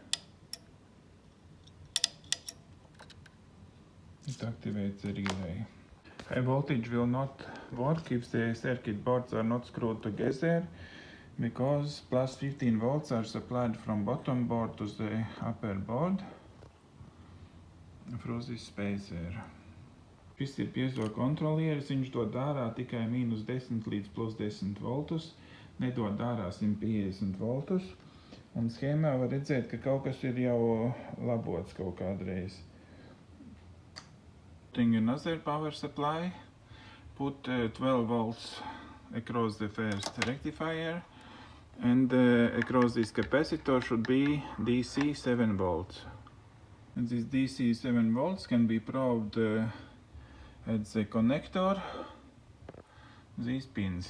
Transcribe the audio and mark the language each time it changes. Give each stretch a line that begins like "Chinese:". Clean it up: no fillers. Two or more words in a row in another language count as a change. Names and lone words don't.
English: It activates the relay. High voltage will not work if the circuit boards are not screwed together, because plus 15 volts are supplied from bottom board to the upper board through this spacer.
Latvian: Šis ir piezo kontrolieris, viņš dod ārā tikai minus 10 līdz plus 10 voltus, nedod ārā 150 voltus, un schēmā var redzēt, ka kaut kas ir jau labots kaut kādreiz.
English: Another power supply, put 12 volts across the first rectifier, and across this capacitor should be DC 7 volts. And this DC 7 volts can be probed at the connector, these pins.